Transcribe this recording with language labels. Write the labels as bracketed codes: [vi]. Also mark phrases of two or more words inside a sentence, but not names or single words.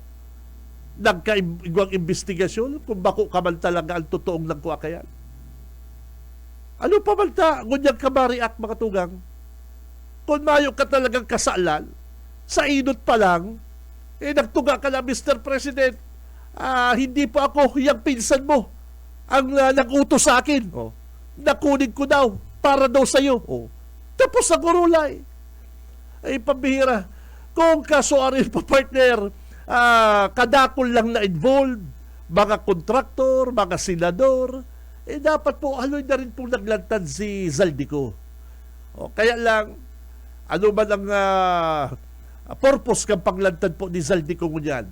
[bik] Nagkaigwang investigasyon kung bako ka man talaga ang totoong nagkuha kayan. Ano pa man ta? Ngunyang ka ma-react, mga tugang. Kung mayo ka talagang kasalan, sa inot pa lang, nagtuga ka na, [en] Mr. President, [tl] hindi po ako yung pinsan mo ang nag-utos sa akin. Nakunin ko daw para daw sa'yo. [bik] Tapos sa gurulay. Ay, pambihira. Kung kasuarin pa, partner, kadakol lang na involved, mga kontraktor, mga senador, dapat po, haloy na rin pong naglantad si Zaldico. Kaya lang, ano man ang purpose kang paglantad po ni Zaldico ngunyan?